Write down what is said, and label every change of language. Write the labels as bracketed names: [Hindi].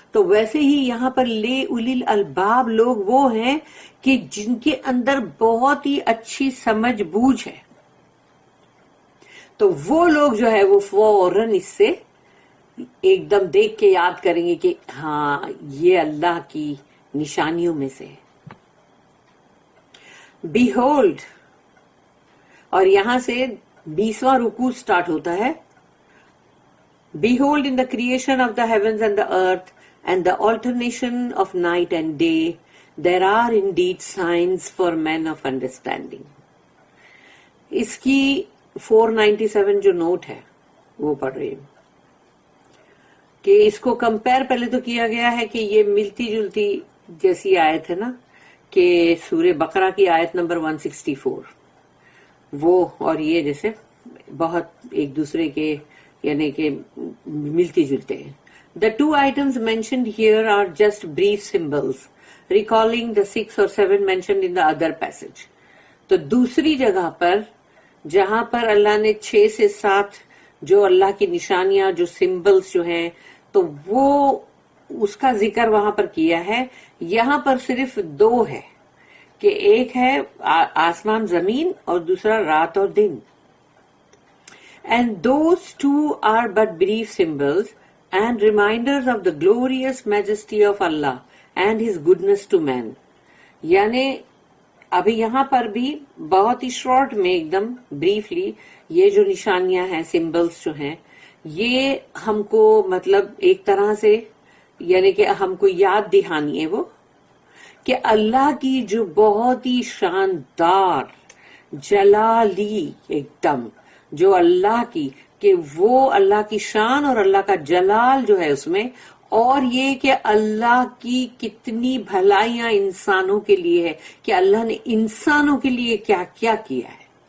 [Hindi] तो वैसे ही यहाँ पर ले उलिल अलबाब लोग वो हैं कि जिनके अंदर बहुत ही अच्छी समझ बूझ है, तो वो लोग जो है वो फौरन इससे एकदम देख के याद करेंगे कि हाँ ये अल्लाह की निशानियों में से है। Behold, और यहां से 20वां रुकू स्टार्ट होता है। [English] Behold, in the creation of the heavens and the earth and the alternation of night and day, there are indeed signs for men of understanding. [Hindi] इसकी 497 जो नोट है वो पढ़ रही हूं कि इसको कंपेयर पहले तो किया गया है कि ये मिलती जुलती जैसी आयत है ना, कि सूरे बकरा की आयत नंबर 164, वो और ये जैसे बहुत एक दूसरे के यानी कि मिलती जुलते हैं। [English] The two items mentioned here are just brief symbols, recalling the 6 or 7 mentioned in the other passage. [Hindi] तो दूसरी जगह पर जहां पर अल्लाह ने 6 से 7 जो अल्लाह की निशानियां, जो सिंबल्स जो हैं, तो वो उसका जिक्र वहां पर किया है। यहां पर सिर्फ 2 है कि एक है आसमान जमीन और दूसरा रात और दिन। [English] And those two are but brief symbols and reminders of the glorious majesty of Allah and His goodness to man. [Hindi] यानी अभी यहाँ पर भी बहुत ही शॉर्ट में एकदम ब्रीफली ये जो निशानियां हैं, सिंबल्स जो हैं, ये हमको मतलब एक तरह से यानी कि हमको याद दिहानी है वो कि अल्लाह की जो बहुत ही शानदार जलाली एकदम जो अल्लाह की, कि वो अल्लाह की शान और अल्लाह का जलाल जो है उसमें, और ये कि अल्लाह की कितनी भलाइयां इंसानों के लिए है, कि अल्लाह ने इंसानों के लिए क्या क्या किया है।